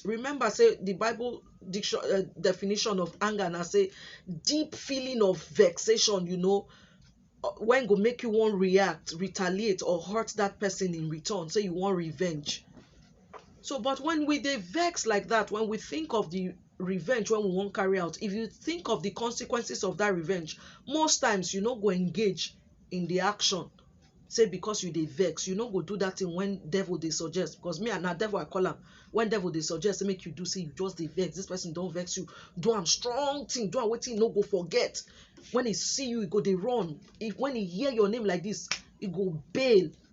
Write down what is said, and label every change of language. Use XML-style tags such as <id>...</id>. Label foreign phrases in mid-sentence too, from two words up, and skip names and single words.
<pcm>Remember, say the Bible definition of anger now say deep feeling of vexation, you know, when go make you want react, retaliate, or hurt that person in return. Say you want revenge. So, but when we dey vex like that, when we think of the revenge when we want carry out, if you think of the consequences of that revenge, most times you no go engage in the action. Say because you dey vex, you no go do that thing when devil dey suggest. Because me and na devil I call am. When devil dey suggest, make you do, say you just dey vex. This person don't vex you. Do am strong thing. Do am wetin no go forget. When he see you, he go dey run. When he hear your name like this, he go bail.</pcm>